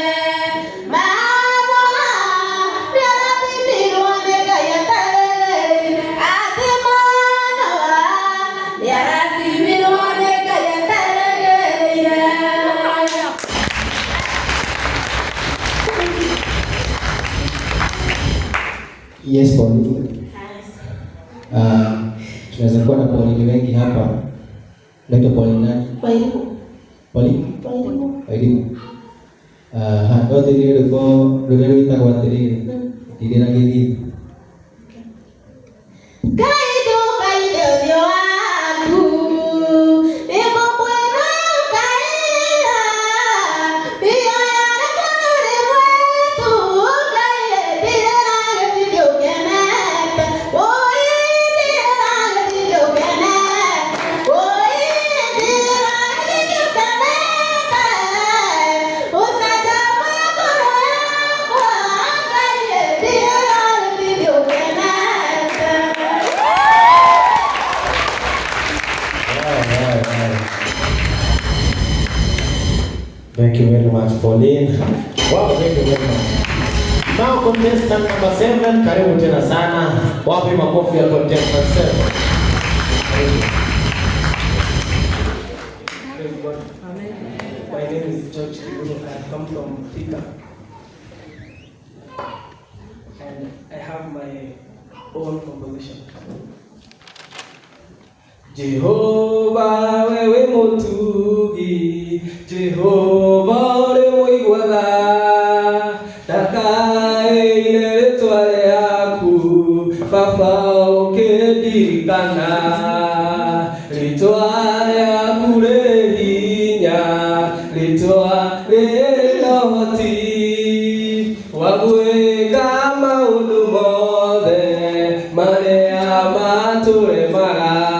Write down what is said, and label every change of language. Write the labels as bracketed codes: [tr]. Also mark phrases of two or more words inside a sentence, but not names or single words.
[ki] Mahoya nĩarathimirwo nĩ Ngai atarĩrĩire, atĩ Manoa nĩarathimirwo nĩ Ngai atarĩrĩire. [en] Yes, Pauline. [sw] Tunaweza kuwa na Pauline wengi hapa. Naitwa Pauline nani? Wairimu. Pauline? Wairimu. Wairimu. [ki] No thirire rũrĩa rwĩtagwo atĩrĩrĩ, ndirĩ na gĩthimi. Ngai ndũkaire ũthiũ waku, nĩngũkwĩra ũkaira, ihoya rĩakwa nĩ rĩmwe tu, Ngai ndirĩ na gĩthithi ũkenete, ũi ndirĩ na gĩthithi ũkenete, ũi ndirĩ na gĩthithi ũkenete, ũcanjamũre ngoro yakwa, Ngai ndirĩ na gĩthithi ũkenete. [en] Thank you very much, Pauline. Wow, thank you very much. Now contestant number 7, [sw] karibu tena sana. Wapi makofi ya contestant 7? [en] Praise God. My name is George Kiburu. I come from Thika. And I have my own composition. [ki] Jehova wewe mutugi Jehova uri muiguaga ndakaĩire rĩtwa rĩaku Baba ũkĩndirikana rĩtwa rĩaku rĩ hinya rĩtwa rĩrĩ na ũhoti wa gwĩka maũndũ mothe marĩa matũremaga